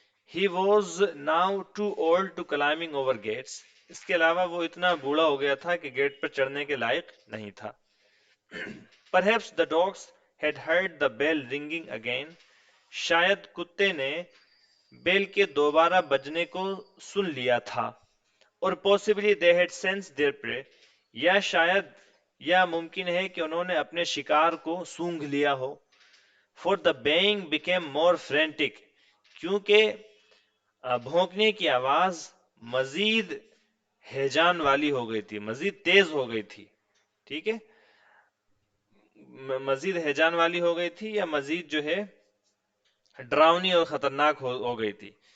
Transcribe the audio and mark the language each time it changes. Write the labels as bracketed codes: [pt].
[en] He was now too old to climbing over gates. [ur] اس کے علاوہ وہ اتنا بوڑھا ہو گیا تھا کہ گیٹ پر چڑھنے کے لائق نہیں تھا. [en] Perhaps the dogs had heard the bell ringing again. [ur] شاید کتے نے بیل کے دوبارہ بجنے کو سن لیا تھا. [en] اور possibly they had sensed their prey. [ur] یا شاید یا ممکن ہے کہ انہوں نے اپنے شکار کو سونگھ لیا ہو. [en] For the baying became more frantic. [ur] کیونکہ بھونکنے کی آواز مزید ہیجان والی ہو گئی تھی، مزید تیز ہو گئی تھی. ٹھیک ہے، مزید ہیجان والی ہو گئی تھی یا مزید جو ہے ڈراؤنی اور خطرناک ہو گئی تھی.